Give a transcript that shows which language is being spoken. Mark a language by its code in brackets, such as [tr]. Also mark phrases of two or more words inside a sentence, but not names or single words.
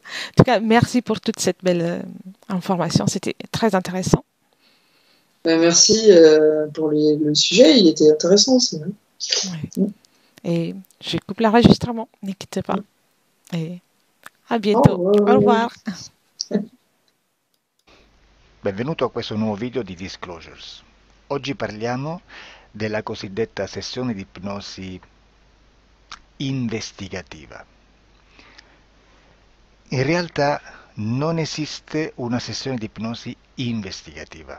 [fr] En tout cas, merci pour toute cette belle information. C'était très intéressant. Ben, merci pour le sujet, il était intéressant aussi. Hein. Oui. Mm. Et je coupe l'enregistrement. Ne quittez pas. Et à Au bientôt. Au revoir. revoir. [it] Benvenuto a questo nuovo video di Disclosures. Oggi parliamo della cosiddetta sessione di ipnosi investigativa. In realtà non esiste una sessione di ipnosi investigativa.